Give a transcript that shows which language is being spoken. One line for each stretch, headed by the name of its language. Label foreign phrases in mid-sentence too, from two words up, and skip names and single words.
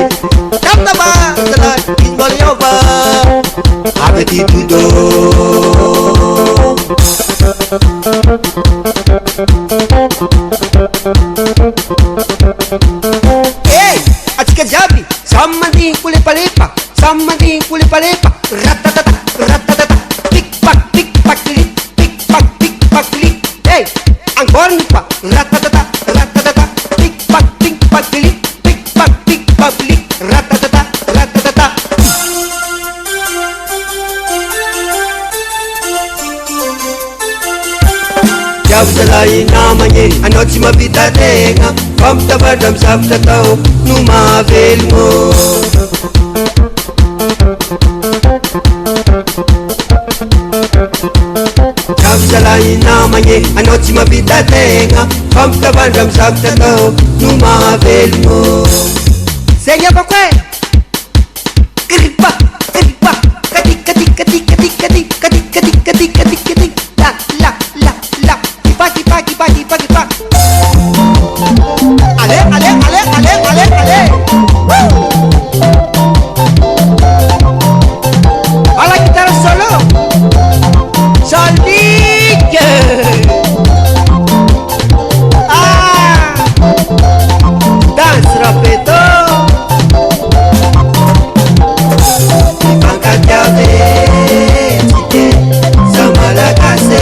Malagasy: Tamtama zala, izy mbala miova avy aty todo. Hey, atsika jiaby samy mandigny kolepalepa, samy mandigny kolepalepa. Ratatata, ratatata, pikpak, pikpak, lik, pikpak, pikpak, lik.
French: Hey, encore une fois. Ratatata, ratatata, pikpak, pikpak, lik, pikpak, pikpak, lik. Ratatata, ratatata.
Malagasy: Jiaby zalahy namagny, anao tsy mahavita tegna, fa mitavatra amy zavatra tao no mahavelogno. Jiaby zalahy namagny, anao tsy mahavita tegna, fa mitavatra amy zavatra tao no mahavelogno. Zegny avako e. Kiripa, kiripa, kati, kati, kati, kati, kati, kati, kati, kati, kati, kati. La, la, la, la. Kipa, kipa, kipa, kipa, kipa.
French: Allez, allez, allez, allez, allez, allez. Woo! À la guitare solo. Soldique. Ah. Danse rapeto.
Malagasy: Mifankatiave, tike, sa malagasy.